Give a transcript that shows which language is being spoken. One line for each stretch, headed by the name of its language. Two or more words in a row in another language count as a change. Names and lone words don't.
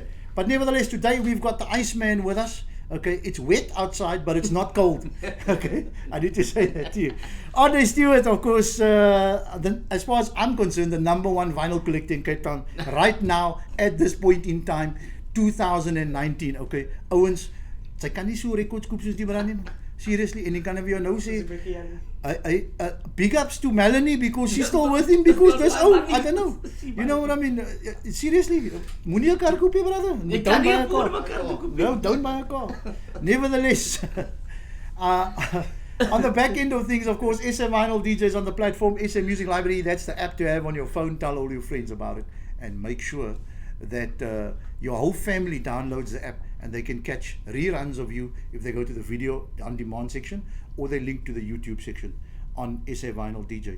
English: But nevertheless, today we've got the Iceman with us. Okay, it's wet outside, but it's not cold. Okay, I need to say that to you. Andre Stewart, of course, as far as I'm concerned, the number one vinyl collector in Cape Town right now at this point in time, 2019. Okay, Owens,
Afrikaans: sy kan nie so records koop soos die brand nie. Seriously, en ek kan vir jou nou sê,
English: big ups to Melanie because she's still with him because that's I don't know. You know what I mean? Seriously,
Afrikaans: moenie 'n kar koop nie, brother.
English: Don't buy a car. No, don't buy a car. Nevertheless, on the back end of things, of course, SA Vinyl DJs on the platform, SA Music Library, that's the app to have on your phone. Tell all your friends about it and make sure that your whole family downloads the app and they can catch reruns of you if they go to the video on demand section or they link to the YouTube section on SA Vinyl DJs.